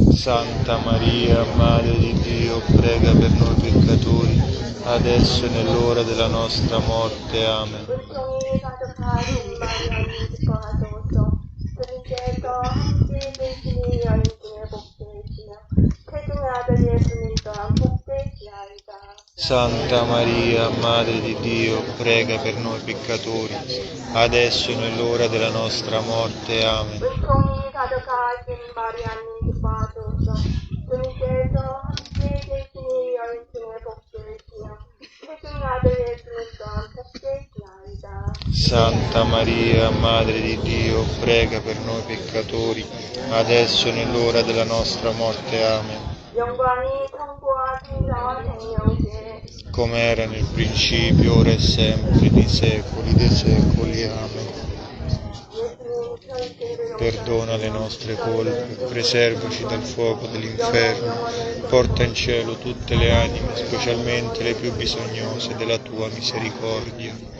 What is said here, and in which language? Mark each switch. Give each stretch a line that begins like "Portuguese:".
Italian: Santa Maria, Madre di Dio, prega per noi peccatori, adesso e nell'ora della nostra morte. Amen.
Korean: 은총이 가득하신 마리아님 기뻐하소서. 주님께서 함께 계시니 여인중에 복되시며 태중의 아들 예수님 또한 복되시나이다.
Italian: Santa Maria, Madre di Dio, prega per noi peccatori, adesso e nell'ora della nostra morte. Amen.
Korean: 은총이 가득하신 마리아님 기뻐하소서. 주님께서 함께 계시니 여인중에 복되시며 태중의 아들 예수님 또한 복되시나이다.
Italian: Santa Maria, Madre di Dio, prega per noi peccatori, adesso e nell'ora della nostra morte. Amen.
Korean: 영광이 성부와 성자와 성령께
Italian: Come era nel principio, ora e sempre, nei secoli dei secoli. Amen.
Korean: 예수님 천세를
Italian: Perdona le nostre colpe, preservaci dal fuoco dell'inferno, porta in cielo tutte le anime, specialmente le più bisognose della tua misericordia.